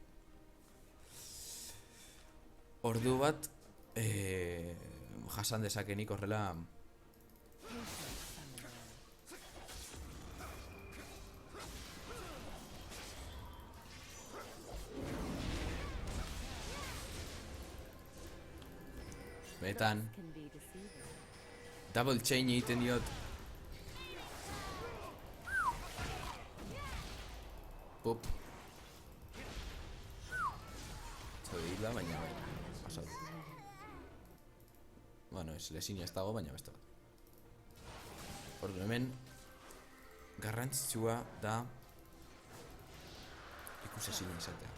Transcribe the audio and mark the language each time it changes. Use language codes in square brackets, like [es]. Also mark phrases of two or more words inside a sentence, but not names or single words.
[eu] Ordu bat jasan dezakenik horrela. Benetan [en] Can be deceiving. double chain [eu] egiten diot. Pup. Zode hil da, baina bai, pasatu. Bueno, ez lesinia ez dago, baina beste bat. Ordu hemen garrantzitsua da ikusezin izatea.